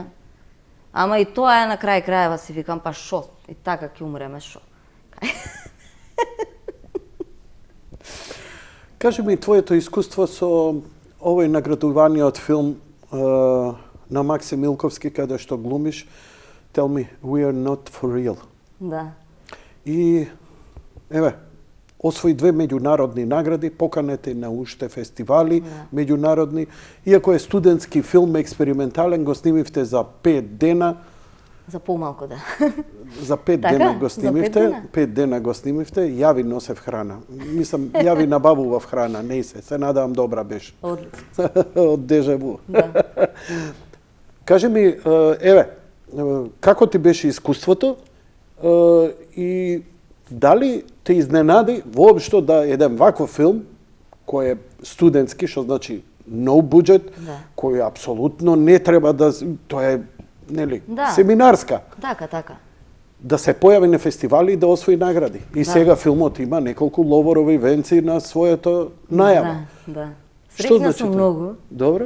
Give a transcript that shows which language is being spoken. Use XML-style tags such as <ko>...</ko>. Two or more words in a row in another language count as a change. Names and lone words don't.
<mk>Ама и тоа е на крај крајева си викам па шо, и така ќе умреме шо. Кажи ми твоето искуство со овој наградуваниот филм на Максим Милковски каде што глумиш Tell me, we are not for real. Да. И еве, освои 2 меѓународни награди, поканети на уште фестивали меѓународни. Иако е студентски филм, експериментален, го снимивте за 5 дена. За помалку, да. За 5 Така? дена го За снимивте. 5 дена? 5 дена го снимивте. Ја ви носев храна. Мислам, ја ви набавував храна, не се надевам добра беше. Одлично. Од дежаву. Да. Кажи ми, како ти беше искуството и дали те изненади воопшто да еден ваков филм, кој е студентски, што значи</mk> <en>no budget,</en> <mk>Да. кој апсолутно не треба да... Тоа е, нели, Да. семинарска. Така. Да се појави на фестивали и да освои награди. И сега филмот има неколку ловорови венци на својата најава. Да. Што Среќна значи сум тоа? многу. Добро.</mk>